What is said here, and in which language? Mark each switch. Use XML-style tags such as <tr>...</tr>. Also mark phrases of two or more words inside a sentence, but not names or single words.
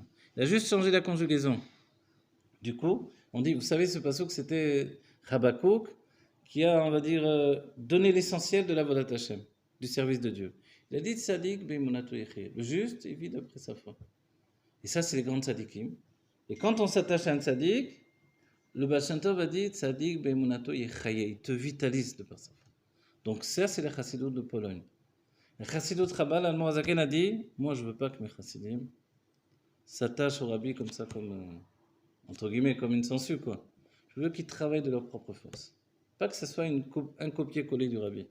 <fr>Il a juste changé la conjugaison. Du coup, on dit, vous savez, ce passouk, c'était Habakkuk qui a, on va dire, donné l'essentiel de la</fr> <he>עבודת השם,</he> <fr>du service de Dieu. Il a dit</fr> <he>צדיק באמונתו יחיה,</he> <fr>le juste, il vit d'après sa foi. Et ça, c'est les grands tzadikim. Et quand on s'attache à un tzadik, le Baal Shem Tov a dit</fr> <he>צדיק באמונתו יחיה,</he> <fr>il te vitalise de par sa foi. Donc ça, c'est la chassidoute de Pologne. La chassidoute Chabad, l'Admor Hazaken a dit, moi je veux pas que mes chassidim s'attachent au rabbi comme ça, comme entre guillemets, comme une sangsue, quoi. Je veux qu'ils travaillent de leur propre force. Pas que ce soit un copier-coller du rabbi.</fr>